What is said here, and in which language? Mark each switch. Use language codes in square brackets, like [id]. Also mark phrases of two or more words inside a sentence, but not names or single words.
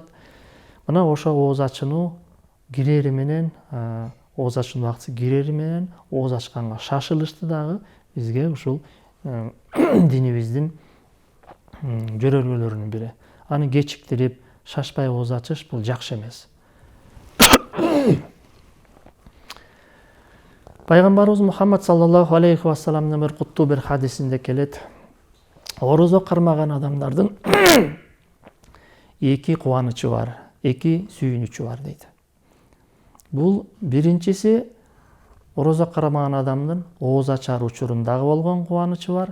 [ky] Мына ошо ооз ачууну кирери менен, ооз ачуунун убактысы кирери менен ооз ачканга шашылышты дагы бизге ушул динибиздин жөрөлгөлөрүнүн бири. Аны кечиктирип, шашпай ооз ачыш бул жакшы эмес. Пайгамбарыбыз Мухаммад [ar] صلى الله عليه وسلم [ky] бир куттуу бир хадисинде келет: орозо кармаган адамдардын эки кубанычы бар, эки сүйүнүчү бар дейт. Бул биринчиси, орозо кармаган адамдын ооз ачар учурундагы болгон кубанычы бар.